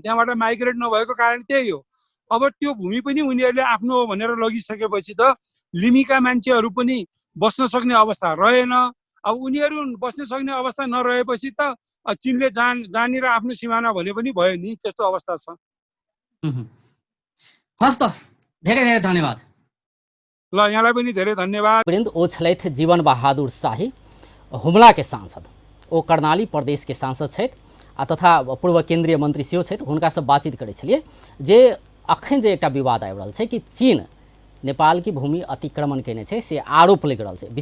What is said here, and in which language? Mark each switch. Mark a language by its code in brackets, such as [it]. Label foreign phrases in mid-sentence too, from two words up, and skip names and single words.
[ne] त्यहाँबाट माइग्रेट नभएको कारण त्यही हो। अब त्यो भूमि पनि उनीहरूले आफ्नो हो भनेर लगिसकेपछि त लिमीका मान्छेहरू पनि बस्न सक्ने अवस्था रहेन। अब उनीहरू बस्न सक्ने अवस्था नरहेपछि त चीनले जानेर आफ्नो सिमाना भने पनि भयो नि, त्यस्तो अवस्था छ। हस् त, धेरै धेरै धन्यवाद। ल यहाँलाई पनि धेरै धन्यवाद। [mai] ओ छलथि जीवन बहादुर शाही, हुमला के सांसद, ओ कर्णाली प्रदेश के सांसद छथि तथा पूर्व केंद्रीय मंत्री सेहो छथि। हुनका से बातचीत करै छलिए जे अखन जे एकटा विवाद आबि रहल छै कि चीन नेपाल की भूमि अतिक्रमण केने छै से आरोप लग रहल छै।